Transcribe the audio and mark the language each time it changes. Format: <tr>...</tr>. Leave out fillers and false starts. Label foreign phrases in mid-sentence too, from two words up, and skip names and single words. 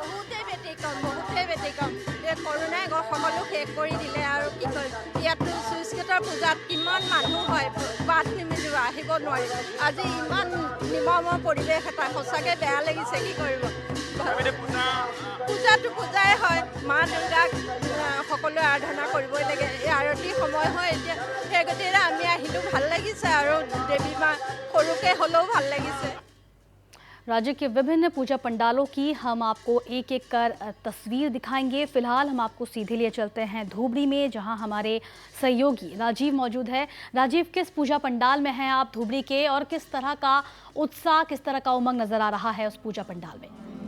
<as>এই কৰোণাই সকলো শেষ কৰি দিলে আৰু কি কয় ইয়াতো চুইচ গেটৰ পূজাত কিমান মানুহ হয় বাট নিমিলিব আহিব নোৱাৰি আজি ইমান নিমমৰ পৰিৱেশ এটা সঁচাকৈ বেয়া লাগিছে কি কৰিব পূজাটো পূজাই হয় মা দুৰ্গাক সকলোৱে আৰাধনা কৰিবই লাগে এই আৰতি সময় হয় এতিয়া সেই গতিকে আমি আহিলোঁ ভাল লাগিছে আৰু দেৱী মা সৰুকৈ হ'লেও ভাল লাগিছে।</as> <hi>राज्य के विभिन्न पूजा पंडालों की हम आपको एक एक कर तस्वीर दिखाएंगे। फिलहाल हम आपको सीधे लिए चलते हैं धुबरी में, जहां हमारे सहयोगी राजीव मौजूद है। राजीव, किस पूजा पंडाल में हैं आप धुबरी के और किस तरह का उत्साह, किस तरह का उमंग नजर आ रहा है उस पूजा पंडाल में?</hi>